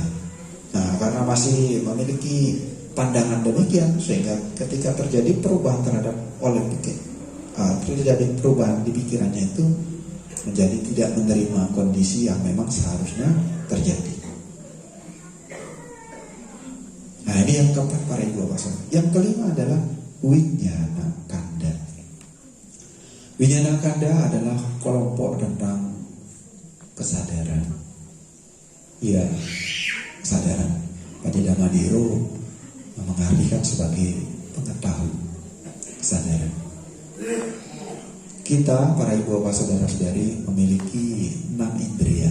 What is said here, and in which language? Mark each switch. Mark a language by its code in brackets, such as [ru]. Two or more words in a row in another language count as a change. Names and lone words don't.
[id] Nah, karena masih memiliki pandangan demikian, sehingga ketika terjadi perubahan terhadap terjadi perubahan di pikirannya itu menjadi tidak menerima kondisi yang memang seharusnya terjadi. Nah, ini yang keempat para ibu bapak. Yang kelima adalah winyana kanda. Winyana kanda adalah kelompok tentang kesadaran. Ya, kesadaran. Pada Dhammadiru mengartikan sebagai pengetahuan kesadaran. Kita para ibu bapak saudara-saudari memiliki 6 indria.